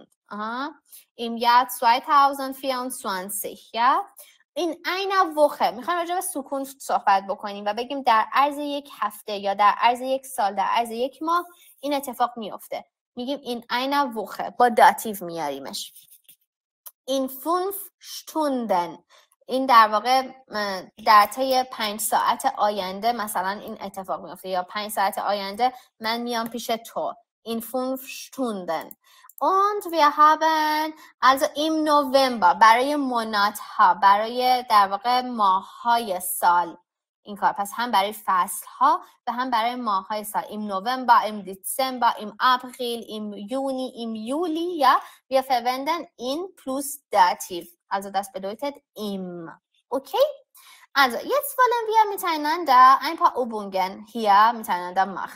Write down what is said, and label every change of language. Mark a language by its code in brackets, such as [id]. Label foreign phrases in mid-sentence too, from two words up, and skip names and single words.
[de] im Jahr 2024 [fa] یا این [de] eine Woche [fa] میخوایم راجع به سکون صحبت بکنیم و بگیم در عرض یک هفته یا در عرض یک سال، در عرض یک ماه این اتفاق میفته، میگیم این [de] eine Woche [fa] با داتیو میاریمش. [de] in 5 Stunden [fa] این در واقع در طی 5 ساعت آینده مثلا این اتفاق میفته، یا 5 ساعت آینده من میام پیش تو. [de] in 5 Stunden. Und wir haben also im November [fa] برای monatها، برای در واقع ماه‌های سال این کار، پس هم برای فصل‌ها و هم برای ماه‌های سال. [de] im November, im Dezember, im April, im Juni, im Juli, ja, wir verwenden in plus Dativ. Also das bedeutet im. Okay? Also jetzt wollen wir miteinander ein paar Übungen hier miteinander machen.